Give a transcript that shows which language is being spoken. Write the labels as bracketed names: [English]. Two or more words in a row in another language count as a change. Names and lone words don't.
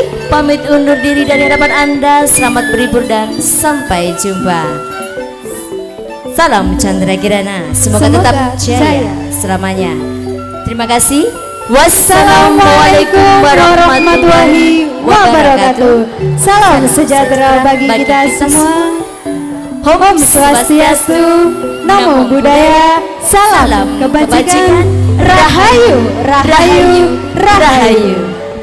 [Indonesian] pamit undur diri dari hadapan Anda. Selamat berhibur dan sampai jumpa. Salam Chandra Kirana, semoga tetap jaya selamanya. Terima kasih. [Arabic] Wassalamualaikum warahmatullahi wabarakatuh. [Indonesian] Salam sejahtera bagi kita semua. [Balinese] Om Swastiastu, [Pali] Namo Buddhaya, [Indonesian] salam kebajikan, Rahayu, Rahayu, Rahayu.